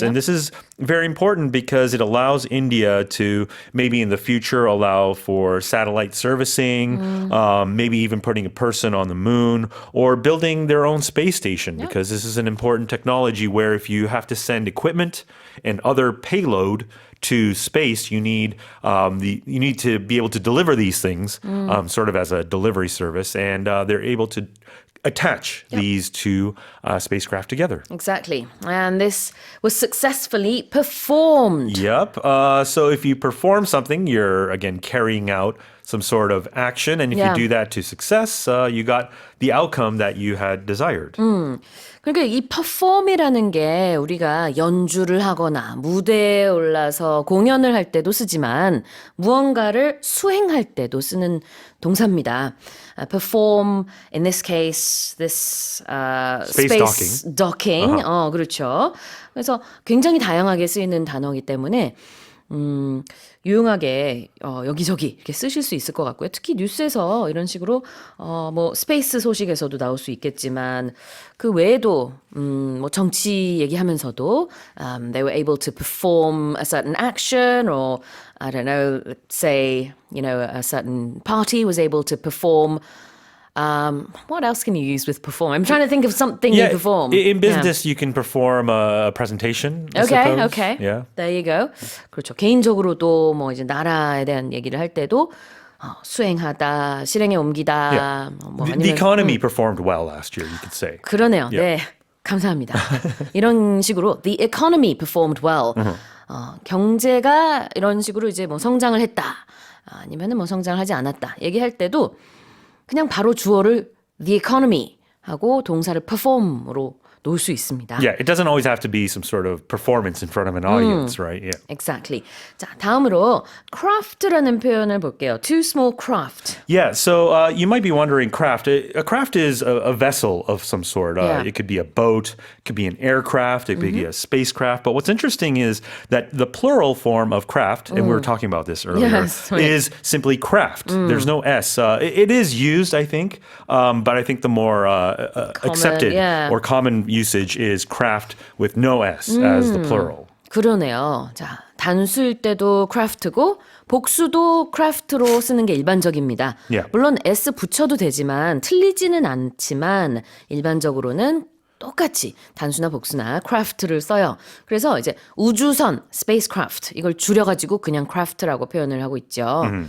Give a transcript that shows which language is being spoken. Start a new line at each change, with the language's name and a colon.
English: And this is very important because it allows India to maybe in the future allow for satellite servicing, maybe even putting a person on the moon or building their own space station because this is an important technology where if you have to send equipment and other payload to space, you need you need to be able to deliver these things sort of as a delivery service, and they're able to attach these two spacecraft together. Exactly. And this was successfully performed. Yep. So if you perform something, you're again carrying out some sort of action, and if Yeah. you do that to success, you got the outcome that you had desired.
Korean: 그러니까 이 perform이라는 게 우리가 연주를 하거나 무대에 올라서 공연을 할 때도 쓰지만 무언가를 수행할 때도 쓰는 동사입니다.
English: Perform, in this case, this space docking.
Korean: 그렇죠. 그래서 굉장히 다양하게 쓰이는 단어이기 때문에 유용하게 여기저기 이렇게 쓰실 수 있을 것 같고요. 특히 뉴스에서 이런 식으로 뭐 스페이스 소식에서도 나올 수 있겠지만 그 외에도 뭐 정치 얘기하면서도
English: they were able to perform a certain action or I don't know, let's say, you know, a certain party was able to perform what else can you use with perform? I'm trying to think of something you perform. In business, you can perform a presentation. I suppose. Okay. Yeah. There you go.
Korean: 그렇죠. 개인적으로도 뭐 이제 나라에 대한 얘기를 할 때도 수행하다, 실행에 옮기다. 뭐
English: The
Korean: 아니면
English: economy performed well last year, you could say.
Korean: 그러네요.
English: Yeah.
Korean: 네. 감사합니다. 이런 식으로
English: the economy performed well.
Korean: 경제가 이런 식으로 이제 뭐 성장을 했다. 아니면은 뭐 성장을 하지 않았다. 얘기할 때도 그냥 바로 주어를 the economy 하고 동사를 perform으로 놓을 수 있습니다.
English: Yeah, it doesn't always have to be some sort of performance in front of an audience, right? Yeah. Exactly.
Korean: 자, 다음으로 craft라는 표현을 볼게요.
English: Two small craft. Yeah, so you might be wondering, craft. A craft is a vessel of some sort. Yeah. It could be a boat, it could be an aircraft, it could be a spacecraft. But what's interesting is that the plural form of craft, and we were talking about this earlier, Yes, right. is simply craft. There's no S. It is used, I think, but I think the more accepted or common usage is craft with no S as the plural.
Korean: 그러네요. 자, 단수일 때도 craft고 복수도 craft로 쓰는 게 일반적입니다.
English: Yeah.
Korean: 물론 S 붙여도 되지만 틀리지는 않지만 일반적으로는 똑같이 단수나 복수나 craft를 써요. 그래서 이제 우주선, spacecraft 이걸 줄여가지고 그냥 craft라고 표현을 하고 있죠.